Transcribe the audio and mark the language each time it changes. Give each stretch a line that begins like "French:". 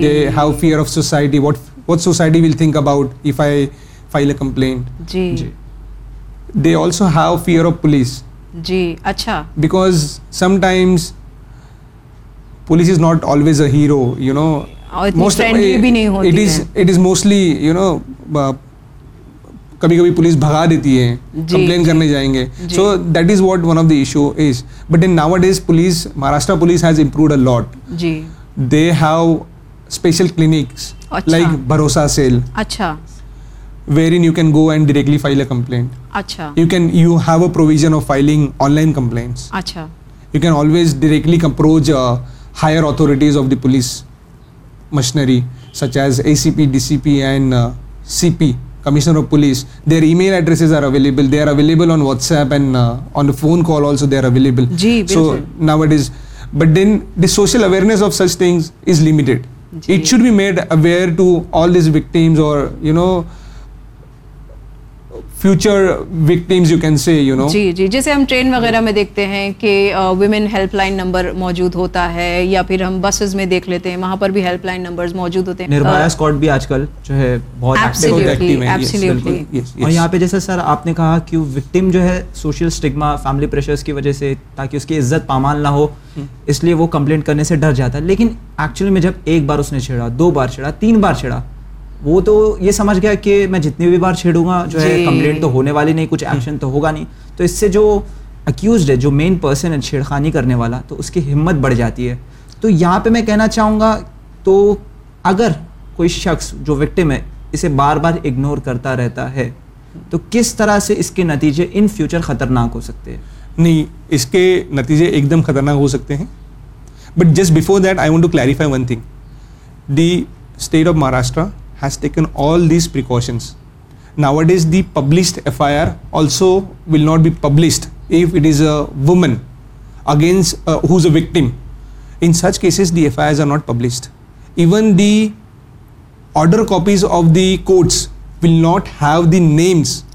English: they have fear of society, what society will think about if I file a complaint.
Urdu: Ji,
English: they also have fear of police.
Urdu: Ji, acha,
English: because sometimes police is not always a hero, you know,
Urdu: most friendly bhi nahi hoti.
English: It is
Urdu: hai.
English: It is mostly, you know,
Urdu: کبھی کبھی police بھگا دیتی ہے, complain کرنے جائیں گے.
English: So that is what one of the issue is. But in now days police, Maharashtra police has improved a lot.
Urdu: جی,
English: they have special clinics like Bharosa cell,
Urdu: اچھا,
English: Wherein you can go and directly file a complaint.
Urdu: اچھا,
English: You can, you have a provision of filing online complaints.
Urdu: اچھا,
English: You can always directly approach higher authorities of the police machinery such as A C P, D C P and C P, Commissioner of Police, their email addresses are available, they are available on WhatsApp and on the phone call also they are available.
Urdu: Ji,
English: so nowadays, but then the social awareness of such things is limited.
Urdu: Ji,
English: it should be made aware to all these victims or, you know, future victims, you can say, you know.
Urdu: جی جی, جیسے ہم train وغیرہ میں دیکھتے ہیں کہ women help line number موجود ہوتا ہے, یا پھر ہم بسز میں دیکھ لیتے ہیں وہاں پر بھی ہیلپ لائن نمبرز موجود ہوتے ہیں. نربھیا اسکواڈ بھی آج کل جو ہے بہت
English: active
Urdu: ہے. اور یہاں پہ جیسے سر آپ نے کہا کہ وکٹم جو ہے سوشل اسٹگما, فیملی پریشرز کی وجہ سے, تاکہ اس کی عزت پامال نہ ہو اس لیے وہ کمپلینٹ کرنے سے ڈر جاتا ہے, لیکن ایکچوئل میں جب ایک بار اس نے چھیڑا, دو بار چھیڑا, تین بار چھیڑا, وہ تو یہ سمجھ گیا کہ میں جتنی بھی بار چھیڑوں گا جو ہے کمپلینٹ تو ہونے والی نہیں, کچھ ایکشن تو ہوگا نہیں. تو اس سے جو اکیوزڈ ہے, جو مین پرسن ہے چھیڑ خانی کرنے والا, تو اس کی ہمت بڑھ جاتی ہے. تو یہاں پہ میں کہنا چاہوں گا, تو اگر کوئی شخص جو وکٹم ہے اسے بار بار اگنور کرتا رہتا ہے, تو کس طرح سے اس کے نتیجے ان فیوچر خطرناک ہو سکتے ہیں؟ نہیں, اس کے نتیجے ایک دم خطرناک ہو سکتے ہیں,
English: But just before that I want to clarify one thing. The state of Maharashtra has taken all these precautions. Nowadays, the published FIR also will not be published if it is a woman against who's a victim. In such cases, the FIRs are not published. Even the order copies of the courts will not have the names,